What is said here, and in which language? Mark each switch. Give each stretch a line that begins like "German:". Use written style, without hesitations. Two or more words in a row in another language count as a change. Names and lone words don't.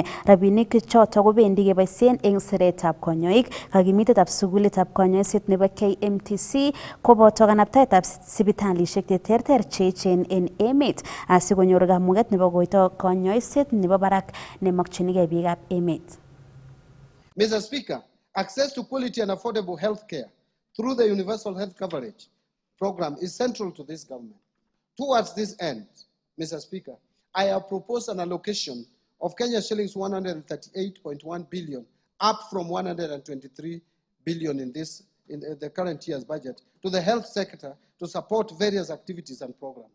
Kalenjin: Rabinik choto kobendi keboisien en siretab konyoik, kakimitetab sukulitab konyoiset nebo KMTC koboto kanabtaetab sipitalisiek cheterter cheechen en emet asikonyor kamuget nebo koito konyoiset nebo barak nemokyinigei biikab emet.
English: Mr. Speaker, access to quality and affordable health care through the Universal Health Coverage Program is central to this government. Towards this end, Mr. Speaker, I have proposed an allocation of Kenya shillings 138.1 billion, up from 123 billion in the current year's budget, to the health sector to support various activities and programs.